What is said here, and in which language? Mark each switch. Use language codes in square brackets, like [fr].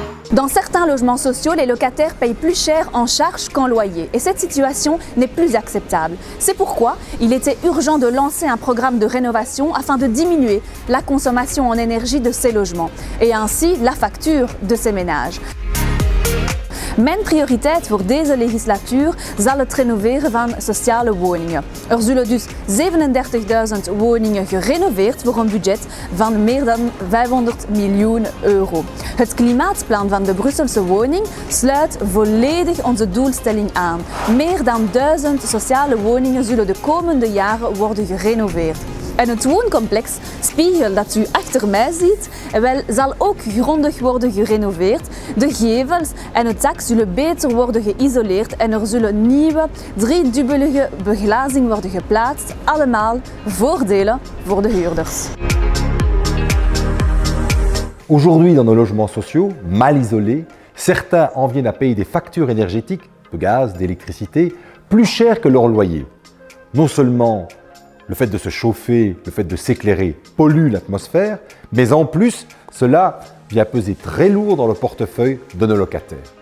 [fr] Dans certains logements sociaux, les locataires payent plus cher en charges qu'en loyer et cette situation n'est plus acceptable. C'est pourquoi il était urgent de lancer un programme de rénovation afin de diminuer la consommation en énergie de ces logements et ainsi la facture de ces ménages. [nl] Mijn prioriteit voor deze legislatuur zal het renoveren van sociale woningen. Er zullen dus 37.000 woningen gerenoveerd voor een budget van meer dan 500 miljoen euro. Het klimaatplan van de Brusselse woning sluit volledig onze doelstelling aan. Meer dan 1000 sociale woningen zullen de komende jaren worden gerenoveerd. En het wooncomplex Spiegel dat u achter mij ziet, zal ook grondig worden gerenoveerd. De gevels en het dak zullen beter worden geïsoleerd en er zullen nieuwe driedubbelige beglazing worden geplaatst. Allemaal voordelen voor de huurders. [fr] Aujourd'hui, dans nos logements sociaux, mal isolés, certains en viennent à payer des factures énergétiques, de gaz, d'électricité, plus chères que leur loyer. Non seulement le fait de se chauffer, le fait de s'éclairer pollue l'atmosphère, mais en plus, cela vient peser très lourd dans le portefeuille de nos locataires.